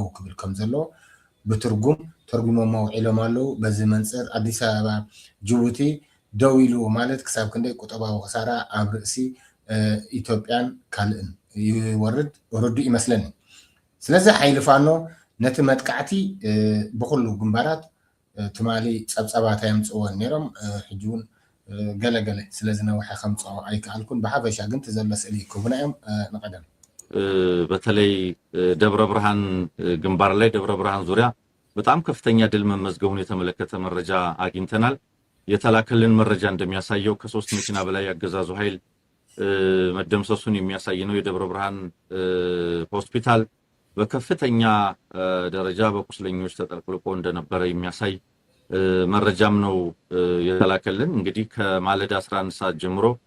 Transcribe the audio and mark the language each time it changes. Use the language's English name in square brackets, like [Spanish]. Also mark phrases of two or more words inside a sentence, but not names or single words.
[Tigrinya] ክብል ከም ዘለዎ ብትርጉም ተርጉሞም ውዒሎም ኣለዉ። በዚ መንፅር ኣዲስ ኣበባ ጅቡቲ ደው ኢሉ ማለት ክሳብ ክንደይ ቁጠባዊ ክሳራ ኣብ ርእሲ ኢትዮጵያን ካልእን ይወርድ ርዱእ ይመስለኒ። ስለዚ ሓይሊ ፋኖ ነቲ መጥቃዕቲ ብኩሉ ግንባራት ትማሊ ፀብፀባታ የምፅዎን ነይሮም ሕጂ እውን ገለገለ ስለዝነውሐ ከምፅኦ ኣይከኣልኩን። ብሓፈሻ ግን ትዘሎ ስእሊ ክቡና እዮም። ንቀደም [Amharic] በተለይ ደብረ ብርሃን ግንባር ላይ ደብረ ብርሃን ዙሪያ በጣም ከፍተኛ ድል መመዝገቡን የተመለከተ መረጃ አግኝተናል። የተላከልን መረጃ እንደሚያሳየው ከ3 መኪና በላይ ያገዛዙ ኃይል መደምሰሱን የሚያሳይ ነው። የደብረ ብርሃን ሆስፒታል በከፍተኛ ደረጃ በቁስለኞች ተጠቅልቆ እንደነበረ የሚያሳይ መረጃም ነው የተላከልን። እንግዲህ ከማለዳ 11 ሰዓት ጀምሮ